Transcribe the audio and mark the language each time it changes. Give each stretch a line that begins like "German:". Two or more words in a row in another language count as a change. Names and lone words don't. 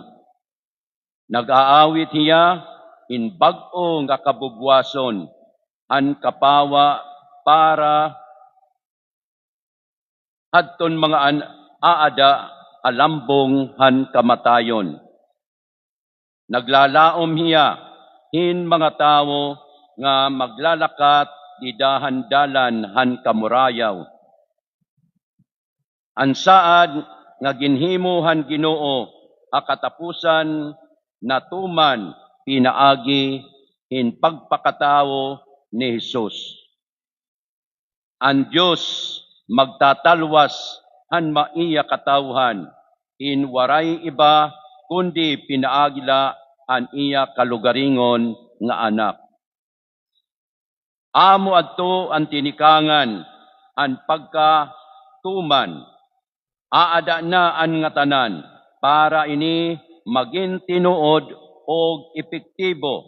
Waray: Nag-aawit hiya in bag-o nga kabubwason an kapawa para hadton mga aada alambong han kamatayon. Naglalaom hiya hin mga tawo nga maglalakat didahan dalan han kamurayaw. Ansaad nga ginhimo han Ginoo a katapusan natuman pinaagi in pagpakatawo ni Hesus. Ang Diyos magtatalwas han maiya katawhan, in waray iba kundi pinaagila an iya kalugaringon nga anak. Amo adto ang tinikangan, ang pagkatuman, aada na ang nga tanan, para ini maging tinuod o epektibo.